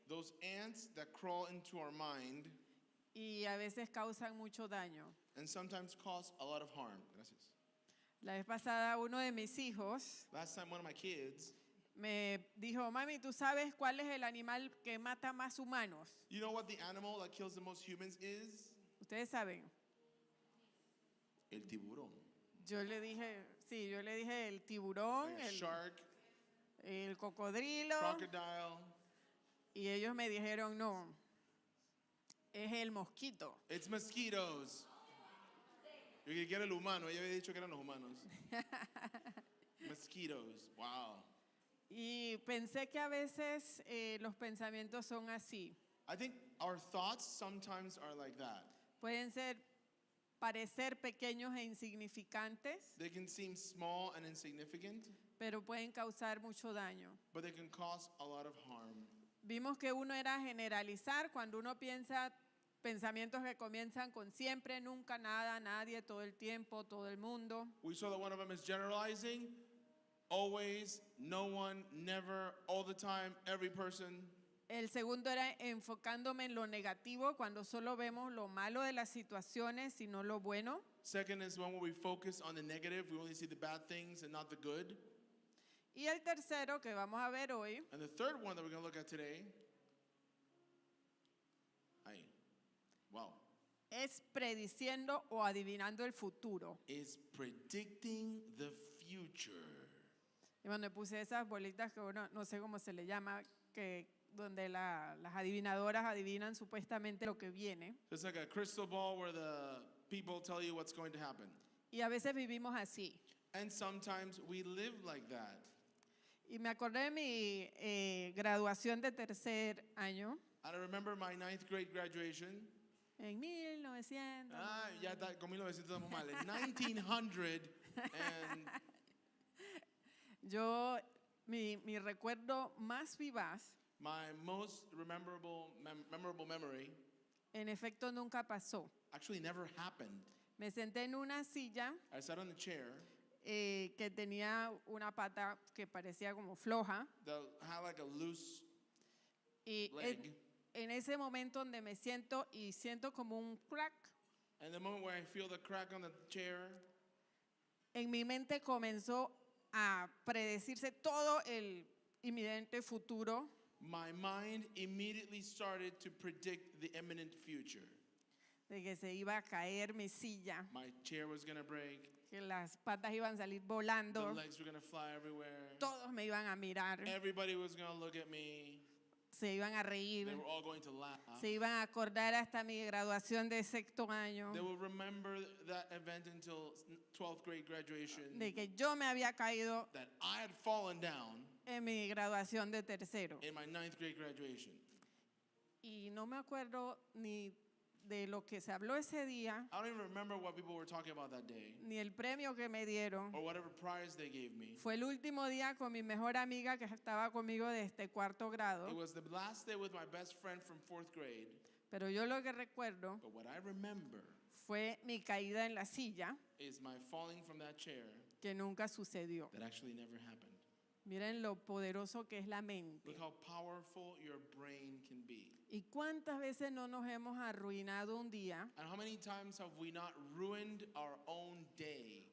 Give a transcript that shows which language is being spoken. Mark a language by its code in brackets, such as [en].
[en] Those ants that crawl into our mind [es] y a veces causan mucho daño. [en] and sometimes cause a lot of harm. [es] Gracias. La vez pasada uno de mis hijos [en] Last time one of my kids, [es] me dijo, mami, ¿tú sabes cuál es el animal que mata más humanos? [en] you know what the animal that kills the most humans is? [es] Ustedes saben. El tiburón. Yo le dije el tiburón, [en] Like a shark, [es] el cocodrilo, [en] crocodile. [es] y ellos me dijeron, no, es el mosquito. [en] It's mosquitoes. [es] Yo creí que era el humano. Ella había dicho que eran los humanos. [en] Mosquitoes. Wow. [es] Y pensé que a veces los pensamientos son así. [en] I think our thoughts sometimes are like that. [es] Pueden parecer pequeños e insignificantes, [en] They can seem small and insignificant, [es] pero pueden causar mucho daño. [en] but they can cause a lot of harm. [es] Vimos que uno era generalizar cuando uno piensa pensamientos que comienzan con siempre, nunca, nada, nadie, todo el tiempo, todo el mundo. [en] We saw that one of them is generalizing, always, no one, never, all the time, every person. [es] El segundo era enfocándome en lo negativo, cuando solo vemos lo malo de las situaciones y no lo bueno. [en] Second is one where we focus on the negative, we only see the bad things and not the good. [es] Y el tercero que vamos a ver hoy [en] And the third one that we're going to look at today, wow, [es] es prediciendo o adivinando el futuro. [en] is predicting the future. [es] Y cuando puse esas bolitas que uno, no sé cómo se le llama, donde las adivinadoras adivinan supuestamente lo que viene. [en] It's like a crystal ball where the people tell you what's going to happen. [es] Y a veces vivimos así. [en] And sometimes we live like that. [es] Y me acordé de mi graduación de tercer año. [en] And I remember my 9th grade graduation. [es] En 1900. Ya está, con 1900 estamos mal. En 1900 and mi recuerdo más vivaz, [en] my most memorable memory [es] en efecto nunca pasó. [en] actually never happened. [es] Me senté en una silla [en] I sat on a chair [es] que tenía una pata que parecía como floja [en] that had like a loose [es] Y [en] leg. [es] en ese momento donde me siento y siento como un crack, [en] And the moment where I feel the crack on the chair, [es] en mi mente comenzó a predecirse todo el inminente futuro, [en] my mind immediately started to predict the imminent future. [es] de que se iba a caer mi silla, [en] My chair was going to break. [es] que las patas iban a salir [en] The [es] volando, [en] legs were going to fly everywhere. [es] todos me iban a mirar, [en] Everybody was going to look at me. [es] se iban a reír, [en] They were all going to laugh. [es] se iban a acordar hasta mi graduación de sexto año, [en] They will remember that event until 12th grade graduation, [es] de que yo me había caído [en] that I had fallen down [es] en mi graduación de tercero. [en] in my 9th grade graduation. [es] Y no me acuerdo ni de lo que se habló ese día, [en] I don't even remember what people were talking about that day [es] ni el premio que me dieron. [en] or whatever prize they gave me. [es] Fue el último día con mi mejor amiga que estaba conmigo desde cuarto grado, [en] It was the last day with my best friend from 4th grade. [es] pero yo lo que recuerdo [en] But what I remember [es] fue mi caída en la silla, [en] is my falling from that chair [es] que nunca sucedió. [en] that actually never happened. [es] Miren lo poderoso que es la mente. [en] Look how powerful your brain can be. [es] ¿Y cuántas veces no nos hemos arruinado un día [en] And how many times have we not ruined our own day?